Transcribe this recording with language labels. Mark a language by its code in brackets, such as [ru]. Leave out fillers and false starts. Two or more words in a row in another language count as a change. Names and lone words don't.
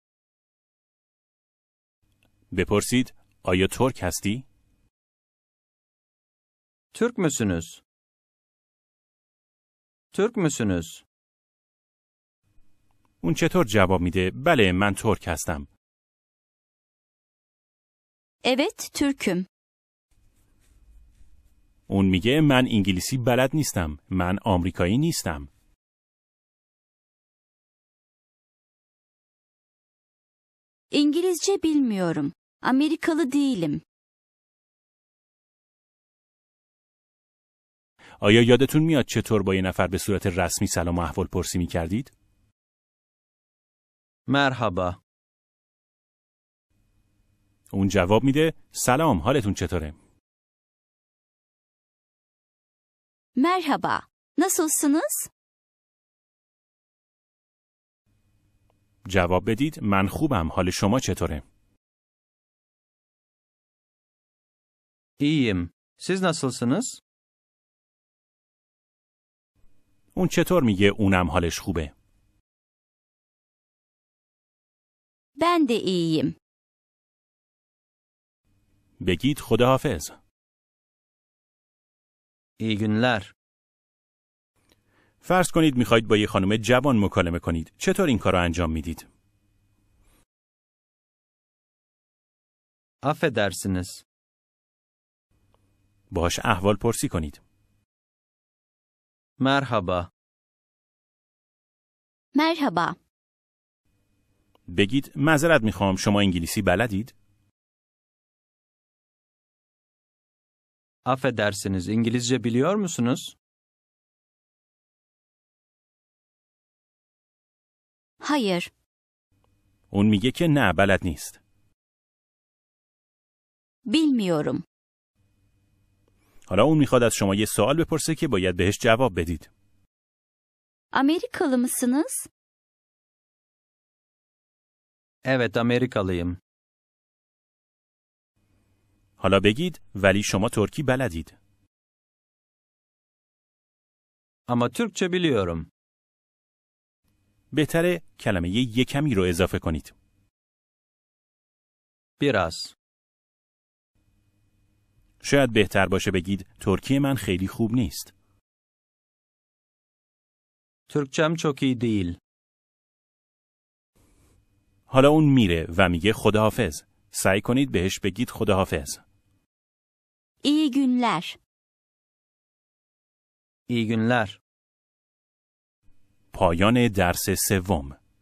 [fa] بپرسید آیا ترک هستی؟ [tr] Türk müsünüz? Türk müsünüz? [fa] اون چطور جواب میده بله من ترک هستم. [tr] Evet, Türk'üm. [fa] اون میگه من انگلیسی بلد نیستم. من آمریکایی نیستم. [tr] İngilizce bilmiyorum. Amerikalı değilim. [fa] آیا یادتون میاد چطور با یه نفر به صورت رسمی سلام و احوال پرسی میکردید؟ [tr] Merhaba. [fa] اون جواب میده سلام حالتون چطوره؟ [tr] Merhaba. Nasılsınız? [fa] جواب بدید من خوبم حال شما چطوره؟ [tr] İyiyim. Siz nasılsınız? [fa] اون چطور میگه اونم حالش خوبه؟ [tr] Ben de iyiyim. [fa] بگید خداحافظ. [tr] İyi günler. [fa] فرض کنید میخواید با یه خانم جوان مکالمه کنید. چطور این کار رو انجام میدید؟ [tr] Affedersiniz. [fa] باهاش احوال پرسی کنید. [tr] Merhaba. Merhaba. [fa] بگید معذرت میخوام شما انگلیسی بلدید؟ [tr] Affedersiniz. İngilizce biliyor musunuz? Hayır. [fa] اون میگه که نه بلد نیست. [tr] Bilmiyorum. [fa] حالا اون میخواد از شما یه سوال بپرسه که باید بهش جواب بدید. [tr] Amerikalı mısınız? Evet, Amerikalıyım. [fa] حالا بگید ولی شما ترکی بلدید. [tr] Ama Türkçe biliyorum. [fa] بهتره کلمه یه کمی رو اضافه کنید. [tr] Biraz. [fa] شاید بهتر باشه بگید ترکی من خیلی خوب نیست. [tr] Türkçem çok iyi değil. [fa] حالا اون میره و میگه خداحافظ. سعی کنید بهش بگید خداحافظ. [tr] İyi günler. İyi günler. [fa] پایان درس سوم.